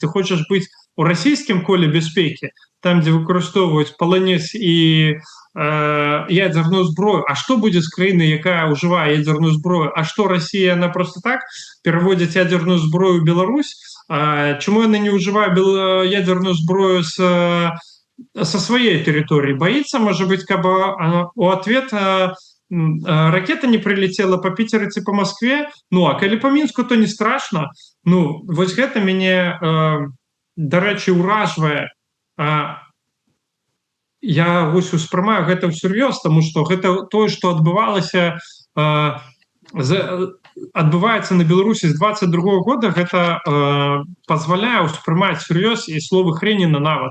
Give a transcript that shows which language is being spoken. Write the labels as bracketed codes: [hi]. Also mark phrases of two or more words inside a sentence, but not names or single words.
[be] Ты хочаш быць у расійскім коле бяспекі, там, дзе выкарыстоўваюць паланез і ядерную зброю. А што будзе з краінай, якая ўжывае ядерную зброю? А што, Расія, [ru] она просто так [be] пераводзіць ядерную зброю ў Беларусь? Чаму яна не ўжывае ядерную зброю со сваёй тэрыторыі? [ru] Боится, может быть, каб у ответ ракета не прилетела по Питеру ці по Москве? [be] Ну, а калі по Мінску, [ru] то не страшно. [be] Ну, вось гэта мяне, дарэчы, уражвае. Я вось успрымаю гэта ўсур'ёз, таму што гэта тое, што адбываецца на Беларусі з 22-го года, гэта пазваляе ўспрымаць сур'ёз і словы Хрэніна нават.